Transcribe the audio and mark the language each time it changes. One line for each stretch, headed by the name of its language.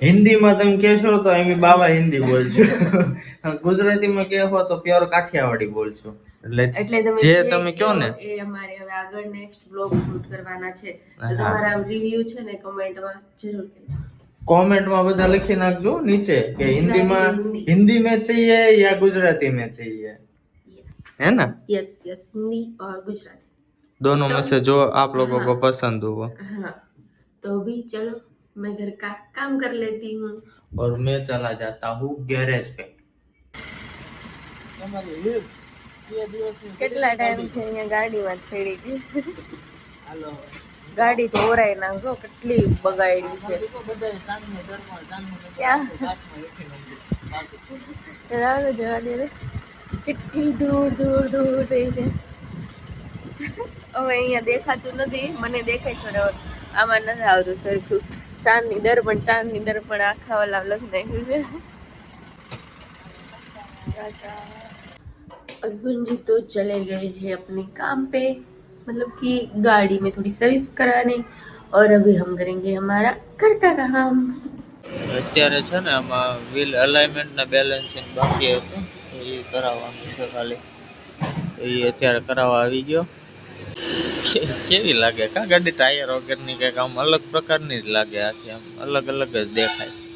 Gujarati: હિન્દીમાં તમે કહેશો તો એમ બાવા હિન્દી બોલજો. ગુજરાતીમાં કહેશો તો પ્યોર કાઠિયાવાડી બોલજો. એટલે તમે જે જે તમે કહો ને એ અમારે હવે આગળ નેક્સ્ટ વ્લોગ શૂટ કરવાના છે. તો હા. તમારા રિવ્યુ છે ને કમેન્ટમાં જરૂર કહેજો.
Hindi: कमेंट में
Gujarati: બધા લખી નાખજો નીચે કે
Hindi: हिंदी हिंदी में चाहिए या गुजराती में चाहिए, है ना? यस यस, हिंदी और गुजराती दोनों में से जो आप लोगों हाँ। को पसंद हो वो। हाँ, तो अभी चलो मैं घर का काम कर लेती हूँ और मैं चला जाता हूँ गैरेज पे.
Gujarati: કેટલા ટાઈમ થી અહીંયા ગાડીમાં જ પડી ગઈ. ગાડી તો ઓરાઈ નાખજો, કેટલી બગાડી છે. ક્યાં રાવ જવા દે રે. કેટલી દૂર દૂર દૂર થઈ છે. હવે અહીંયા દેખાતું નથી, મને દેખાય છે હવે આમાં નથી આવતું સરખું. ચાંદની દર્પણ આખા વાલા લખ નાખ્યું છે.
Hindi: हस्बैंड जी तो चले गए हैं अपने काम पे, मतलब कि गाड़ी में थोड़ी सर्विस कराने, और अभी हम करेंगे हमारा घर का काम.
Gujarati: અત્યારે છે ને આમાં વ્હીલ અલાઇનમેન્ટ ને બેલેન્સિંગ બાકી હતું, એ કરાવવાનું છે ખાલી. એ અત્યારે કરાવવા આવી ગયો. કેવી લાગે કા ગાડી ટાયર વગરની કંઈક આમ અલગ પ્રકારની જ લાગે, આખી આમ અલગ અલગ જ દેખાય.